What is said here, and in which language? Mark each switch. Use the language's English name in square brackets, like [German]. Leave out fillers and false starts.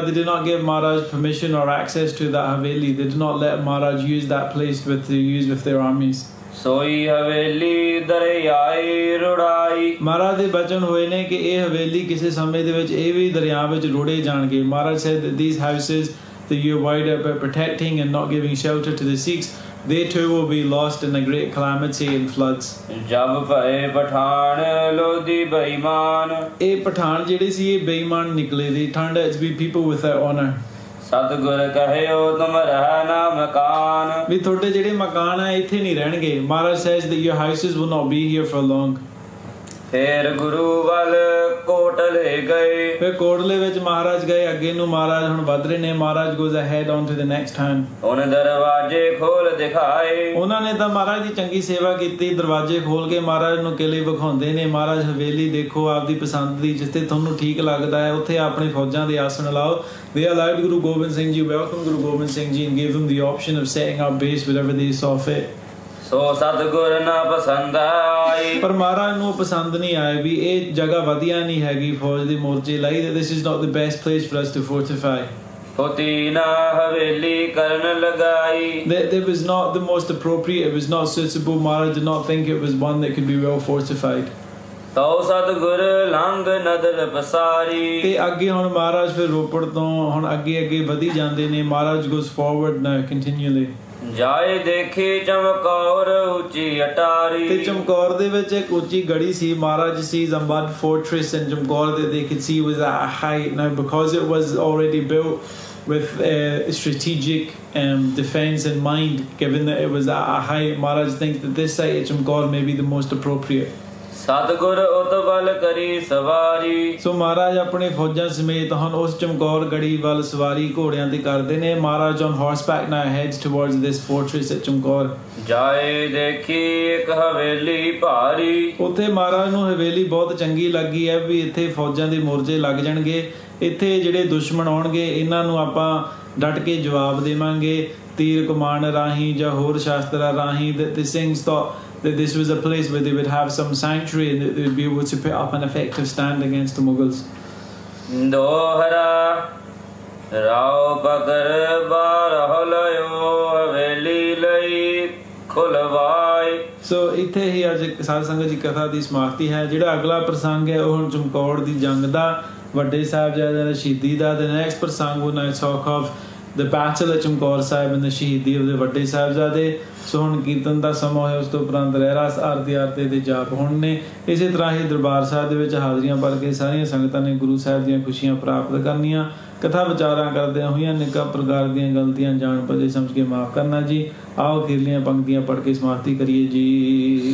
[English] they did not give Maharaj permission or access to that haveli। they did not let Maharaj use that place with their armies। [Punjabi] ਸੋਈ ਹਵੇਲੀ ਦਰਿਆਈ ਰੁੜਾਈ। ਮਹਾਰਾਜ ਦੇ ਬਚਨ ਹੋਏ ਨੇ ਕਿ ਇਹ ਹਵੇਲੀ ਕਿਸੇ ਸਮੇਂ ਦੇ ਵਿੱਚ ਇਹ ਵੀ ਦਰਿਆ ਵਿੱਚ ਰੁੜੇ ਜਾਣਗੇ। [English] Maharaj said that these houses that you avoid by protecting and not giving shelter to the Sikhs, they too will be lost in a great calamity and floods। [Punjabi] ਜਬ ਭਏ ਪਠਾਨ ਲੋਧੀ ਬੇਈਮਾਨ। ਇਹ ਪਠਾਨ ਜਿਹੜੇ ਸੀ ਇਹ ਬੇਈਮਾਨ ਨਿਕਲੇ। [English] they turned out to be people without honor। [Punjabi] ਸਤਿਗੁਰ ਕਹਿਓ ਤੁਮ ਰਹਿ ਨਾ ਮਕਾਨ। ਵੀ ਤੁਹਾਡੇ ਜਿਹੜੇ ਮਕਾਨ ਹੈ ਇੱਥੇ ਨਹੀਂ ਰਹਿਣਗੇ। [English] Maharaj says that your houses will not be here for long। [Punjabi] ਫੇਰ ਗੁਰੂ ਵੱਲ ਕੋਟਲੇ ਗਏ। ਫਿਰ ਕੋਟਲੇ ਵਿੱਚ ਮਹਾਰਾਜ ਗਏ। ਅੱਗੇ ਨੂੰ ਮਹਾਰਾਜ ਹੁਣ ਵੱਧ ਰਹੇ ਨੇ। [English] Maharaj goes ahead on to the next town। [Punjabi] ਉਹਨੇ ਦਰਵਾਜ਼ੇ ਖੋਲ ਦਿਖਾਏ। ਉਹਨਾਂ ਨੇ ਤਾਂ ਮਹਾਰਾਜ ਦੀ ਚੰਗੀ ਸੇਵਾ ਕੀਤੀ। ਦਰਵਾਜ਼ੇ ਖੋਲ ਕੇ ਮਹਾਰਾਜ ਨੂੰ ਕਿਲੇ ਵਿਖਾਉਂਦੇ ਨੇ। ਮਹਾਰਾਜ ਹਵੇਲੀ ਦੇਖੋ ਆਪਦੀ ਪਸੰਦ ਦੀ, ਜਿੱਥੇ ਤੁਹਾਨੂੰ ਠੀਕ ਲੱਗਦਾ ਹੈ ਉੱਥੇ ਆਪਣੀ ਫੌਜਾਂ ਦੇ ਆਸਣ ਲਾਓ। [English] they allowed Guru Gobind Singh Ji, welcomed Guru Gobind Singh Ji and gave him the option of setting up base wherever they saw fit। [Punjabi] ਸੋ ਸਤਿਗੁਰ ਨਾ ਪਸੰਦ ਆਈ। ਪਰ ਮਹਾਰਾਜ ਨੂੰ ਪਸੰਦ ਨਹੀਂ ਆਇਆ ਵੀ ਇਹ ਜਗ੍ਹਾ ਵਧੀਆ ਨਹੀਂ ਹੈਗੀ ਫੌਜ ਦੇ ਮੋਰਚੇ ਲਈ। [English] this is not the best place for us to fortify। [Punjabi] ਹੋਤੀ ਨਾ ਹਵੇਲੀ ਕਰਨ ਲਗਾਈ। [English] that was not the most appropriate, it was not suitable। Maharaj did not think it was one that could be well fortified। [Punjabi] ਤੋ ਸਤਿਗੁਰ ਲੰਘ ਨਦਰ ਪਸਾਰੀ। ਤੇ ਅੱਗੇ ਹੁਣ ਮਹਾਰਾਜ ਫਿਰ ਰੋਪੜ ਤੋਂ ਹੁਣ ਅੱਗੇ ਵਧੀ ਜਾਂਦੇ ਨੇ। [English] Maharaj goes forward now continually। [Punjabi] ਜਾਏ ਦੇਖੇ ਚਮਕੌਰ ਉੱਚੀ ਅਟਾਰੀ। ਤੇ ਚਮਕੌਰ ਦੇ ਵਿੱਚ ਇੱਕ ਉੱਚੀ ਗੜੀ ਸੀ। [English] Maharaj sees a mud fortress in Chamkaur that they could see was at a height। now because it was already built with strategic defense in mind, given that it was at a height, Maharaj thinks that this site at Chamkaur may be the most appropriate। [Punjabi] ਸਤਿਗੁਰ ਉਤਬਲ ਕਰੀ ਸਵਾਰੀ। ਸੋ ਮਹਾਰਾਜ ਆਪਣੇ ਫੌਜਾਂ ਸਮੇਤ ਹਨ ਉਸ ਚਮਕੌਰ ਗੜੀ ਵੱਲ ਸਵਾਰੀ ਘੋੜਿਆਂ ਤੇ ਕਰਦੇ ਨੇ। [English] Maharaj on horseback now heads towards this fortress at Chamkaur. [Punjabi] ਜਾਏ ਦੇਖੀ ਇੱਕ ਹਵੇਲੀ ਭਾਰੀ। ਉੱਥੇ ਮਹਾਰਾਜ ਨੂੰ ਹਵੇਲੀ ਬਹੁਤ ਚੰਗੀ ਲੱਗੀ ਹੈ ਵੀ ਇੱਥੇ ਫੌਜਾਂ ਦੇ ਮੋਰਚੇ ਲੱਗ ਜਾਣਗੇ, ਇੱਥੇ ਜਿਹੜੇ ਦੁਸ਼ਮਣ ਆਉਣਗੇ ਇਹਨਾਂ ਨੂੰ ਆਪਾਂ ਡਟ ਕੇ ਜਵਾਬ ਦੇਵਾਂਗੇ ਤੀਰ ਕਮਾਨ ਰਾਹੀਂ ਜਾਂ ਹੋਰ ਸ਼ਾਸਤਰਾਂ ਰਾਹੀਂ। [English] The Singhs thought that this was a place where they would have some sanctuary and that they would be able to put up an effective stand against the Mughals. [Punjabi] ਦੋਹਰਾ ਰਾਉ ਪਕਰ ਬਾਰਹੁ ਲਇਓ ਹਵੇਲੀ ਲਈ ਖੁਲਵਾਈ। ਸੋ ਇੱਥੇ ਹੀ ਅੱਜ ਸਾਧ ਸੰਗਤ ਦੀ ਕਥਾ ਦੀ ਸਮਾਪਤੀ ਹੈ। ਜਿਹੜਾ ਅਗਲਾ ਪ੍ਰਸੰਗ ਹੈ ਉਹ ਹੁਣ ਚਮਕੌਰ ਦੀ ਜੰਗ ਦਾ, ਵੱਡੇ ਸਾਹਿਬਜ਼ਾਦਿਆਂ ਦੀ ਸ਼ਹੀਦੀ ਦਾ। [English] The next prasang will now talk of the battle at Chamkaur Sahib and the shaheedi of the ਵੱਡੇ ਸਾਹਿਬਜ਼ਾਦੇ। [Punjabi] ਸੋ ਹੁਣ ਕੀਰਤਨ ਦਾ ਸਮਾਂ ਹੋਇਆ, ਉਸ ਤੋਂ ਉਪਰੰਤ ਰਹਿਰਾਸ ਆਰਤੀ ਆਰਤੇ ਦੇ ਜਾਪ ਹੁਣ ਨੇ। ਇਸੇ ਤਰ੍ਹਾਂ ਹੀ ਦਰਬਾਰ ਸਾਹਿਬ ਦੇ ਵਿੱਚ ਹਾਜ਼ਰੀਆਂ ਭਰ ਕੇ ਸਾਰੀਆਂ ਸੰਗਤਾਂ ਨੇ ਗੁਰੂ ਸਾਹਿਬ ਦੀਆਂ ਖੁਸ਼ੀਆਂ ਪ੍ਰਾਪਤ ਕਰਨੀਆਂ। ਕਥਾ ਵਿਚਾਰਾਂ ਕਰਦਿਆਂ ਹੋਈਆਂ ਨਿੱਕਾ ਪ੍ਰਕਾਰ ਦੀਆਂ ਗਲਤੀਆਂ ਜਾਣ ਪਛੇ ਸਮਝ ਕੇ ਮਾਫ਼ ਕਰਨਾ ਜੀ। ਆਓ ਅਖੀਰਲੀਆਂ ਪੰਕਤੀਆਂ ਪੜ੍ਹ ਕੇ ਸਮਾਪਤੀ ਕਰੀਏ ਜੀ।